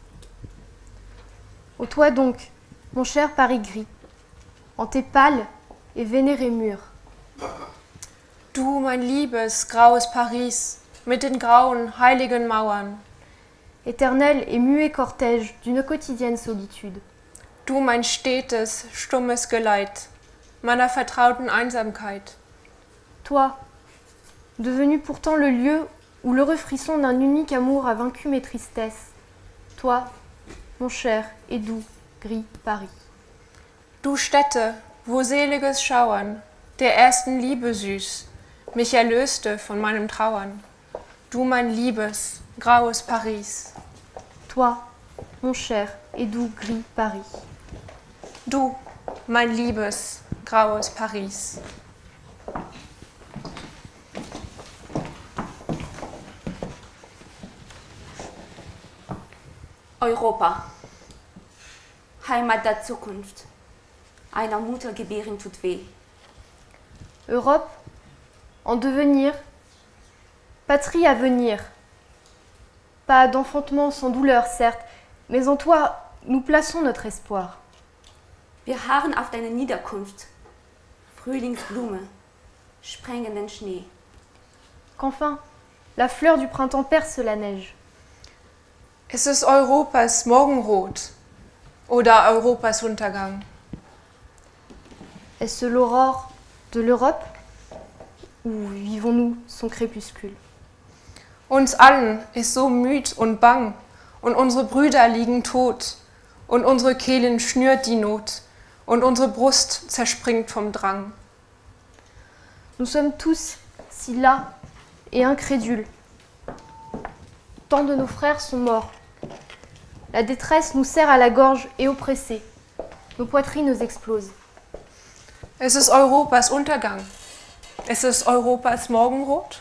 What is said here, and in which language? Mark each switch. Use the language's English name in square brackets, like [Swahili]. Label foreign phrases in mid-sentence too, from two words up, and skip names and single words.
[French] Ô toi donc, mon cher Paris gris, en tes pâles et vénérés murs. [German] Du, mein liebes graues Paris, mit den grauen, heiligen Mauern. [French] Éternel et muet cortège d'une quotidienne solitude. [German] Du, mein stetes, stummes Geleit, meiner vertrauten Einsamkeit. [French] Toi, devenu pourtant le lieu où le refrisson d'un unique amour a vaincu mes tristesses. Toi, mon cher et doux gris Paris. [German] Du Stätte, wo seliges Schauern der ersten Liebe süß mich erlöste von meinem Trauern. Du, mein liebes, graues Paris. [French] Toi, mon cher et doux gris Paris. [German] Du, mein liebes, graues Paris. Europa, Heimat der Zukunft. Einer Mutter gebären tut weh. [French] Europe, en devenir, patrie à venir. Pas d'enfantement sans douleur, certes, mais en toi, nous plaçons notre espoir. [German] Wir harren auf deine Niederkunft, Frühlingsblume, sprengenden Schnee. [French] Qu'enfin, la fleur du printemps perce la neige. [German] Es ist Europas Morgenrot oder Europas Untergang. [French] Est-ce l'aurore de l'Europe ou vivons-nous son crépuscule? [German] Uns allen ist so müd und bang, und unsere Brüder liegen tot, und unsere Kehlen schnürt die Not, und unsere Brust zerspringt vom Drang. [French] Nous sommes tous si las et incrédules. Tant de nos frères sont morts. La détresse nous serre à la gorge et oppressés. Nos poitrines explosent. [German] Es ist Europas Untergang. Es ist Europas Morgenrot.